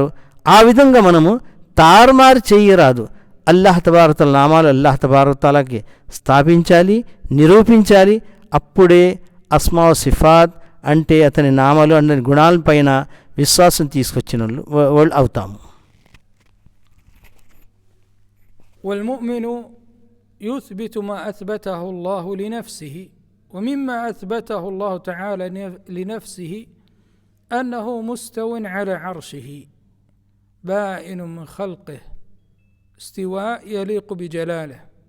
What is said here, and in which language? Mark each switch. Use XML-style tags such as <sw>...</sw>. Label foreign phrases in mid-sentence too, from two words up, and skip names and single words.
<te>ఆ విధంగా మనము తారుమారు చేయరాదు.</te> <ar>الله تبارك تعالى</ar> <te>నామాలు అల్లాహ్ తబారక తఆలాకి స్థాపించాలి, నిరూపించాలి. అప్పుడే</te> <ar>أسماء صفات</ar> <te>అంటే అతని నామాలు అతని గుణాలపైన విశ్వాసం తీసుకొచ్చిన వాళ్ళు అవుతాము.</te> <ar>والمؤمن يثبت ما أثبته الله لنفسه، ومما أثبته الله تعالى لنفسه أنه مستو على عرشه بائن من خلقه استواء يليق بجلاله.</ar>